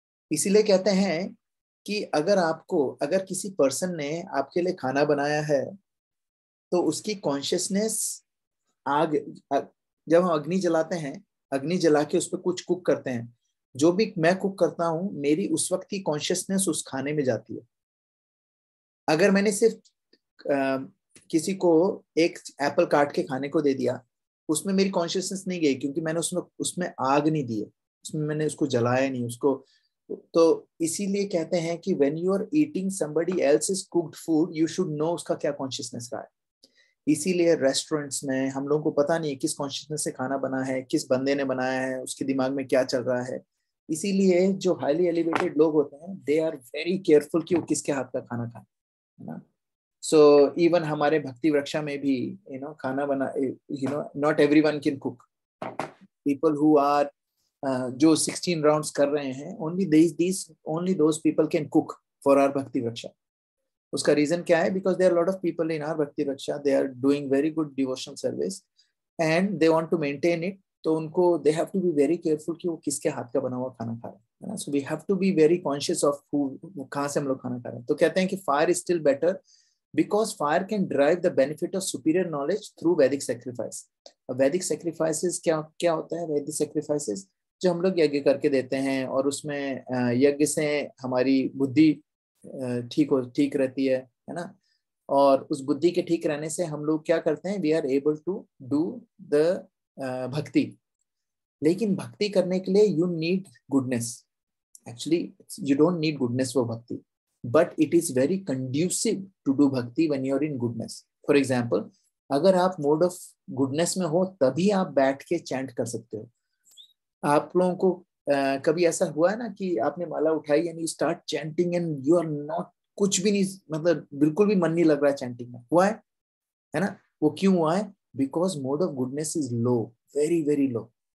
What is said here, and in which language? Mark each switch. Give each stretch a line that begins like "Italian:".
Hindi: इसीलिए कहते हैं कि अगर किसी पर्सन ने आपके लिए खाना बनाया है तो उसकी कॉन्शियसनेस जब हम अग्नि जलाते हैं, अग्नि जला के उस पर कुछ कुक करते हैं, जो भी मैं कुक करता हूं, मेरी उस वक्त की कॉन्शियसनेस उस खाने में जाती है। अगर मैंने सिर्फ किसी को एक एप्पल काट के खाने को दे दिया, उसमें मेरी कॉन्शियसनेस नहीं गई, क्योंकि मैंने उसमें आग नहीं दी है, उसमें मैंने उसको जलाया नहीं उसको। तो इसीलिए कहते हैं कि
English: when you are eating somebody else's cooked food,
Hindi: you should know उसका क्या कॉन्शियसनेस रहा है। इसीलिए रेस्टोरेंट्स में हम लोगों को पता नहीं है किस कॉन्शियसनेस से खाना बना है, किस बंदे ने बनाया है, उसके दिमाग में क्या चल रहा है। इसीलिए जो हाईली एलिवेटेड लोग होते हैं,
English: they are very careful
Hindi: कि वो किसके हाथ का खाना खाए, है ना। सो इवन हमारे भक्ति वृक्षा में भी खाना बना,
English: Not everyone can cook. People who are
Hindi: जो 16 राउंड्स कर रहे हैं,
English: only those people can cook for our Bhakti Raksha.
Hindi: उसका रीजन क्या है?
English: Because there are a lot of people in our Bhakti Raksha, they are doing very good devotional service and they want to maintain it,
Hindi: तो उनको
English: they have to be very careful
Hindi: कि वो किसके हाथ का बना हुआ खाना खा रहे हैं, है ना.
English: so we have to be very conscious of
Hindi: कहाँ से हम लोग खाना खा रहे हैं. तो कहते हैं कि
English: Fire is still better because fire can derive the benefit of superior knowledge through Vedic sacrifice.
Hindi: Vedic sacrifices क्या क्या होता है? Vedic sacrifices जो हम लोग यज्ञ करके देते हैं और उसमें यज्ञ से हमारी बुद्धि ठीक रहती है ना. और उस बुद्धि के ठीक रहने से हम लोग क्या करते हैं?
English: We are able to do the bhakti.
Hindi: लेकिन भक्ति करने के लिए
English: You need goodness. Actually, you don't need goodness for bhakti, but it is very conducive to do bhakti when you are in goodness. For example,
Hindi: अगर आप mode of goodness में हो तभी आप बैठ के चैंट कर सकते हो. आप लोगों को कभी ऐसा हुआ है ना कि आपने माला उठाई
English: and you start chanting and you are not,
Hindi: कुछ भी नहीं, मतलब बिल्कुल भी मन नहीं लग रहा है चैंटिंग में. हुआ है ना. वो क्यों हुआ है?
English: Because mode of goodness is low, very very low.